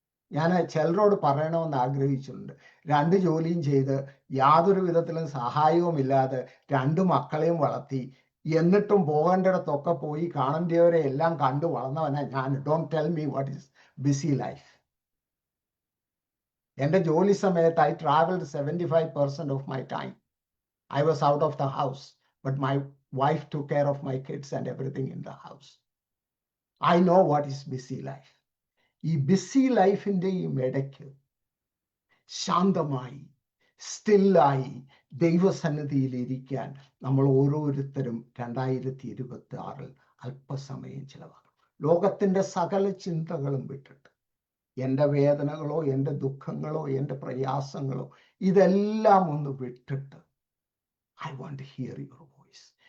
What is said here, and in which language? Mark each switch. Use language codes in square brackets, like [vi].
[ml] ഞാൻ ചിലരോട് പറയണമെന്ന് ആഗ്രഹിച്ചിട്ടുണ്ട്. 2 ജോലിയും ചെയ്ത് യാതൊരു വിധത്തിലും സഹായവുമില്ലാതെ 2 മക്കളെയും വളർത്തി, എന്നിട്ടും പോകേണ്ടിടത്തൊക്കെ പോയി കാണേണ്ടവരെ എല്ലാം കണ്ടു വളർന്നവനാ ഞാൻ. [en] Don't tell me what is busy life. [ml] എൻ്റെ ജോലി സമയത്ത് [en] I travelled 75% of my time. I was out of the house, but my wife took care of my kids and everything in the house. I know what is busy life. [ml] ഈ BC ലൈഫിൻ്റെ ഈ ഇടയ്ക്ക് ശാന്തമായി സ്റ്റില്ലായി ദൈവസന്നിധിയിൽ ഇരിക്കാൻ നമ്മൾ ഓരോരുത്തരും 2026 അല്പസമയം ചിലവാക്കണം. ലോകത്തിൻ്റെ സകല ചിന്തകളും വിട്ടിട്ട്, എൻ്റെ വേദനകളോ എൻ്റെ ദുഃഖങ്ങളോ എൻ്റെ പ്രയാസങ്ങളോ ഇതെല്ലാം ഒന്ന് വിട്ടിട്ട്, [en] I want to hear your voice.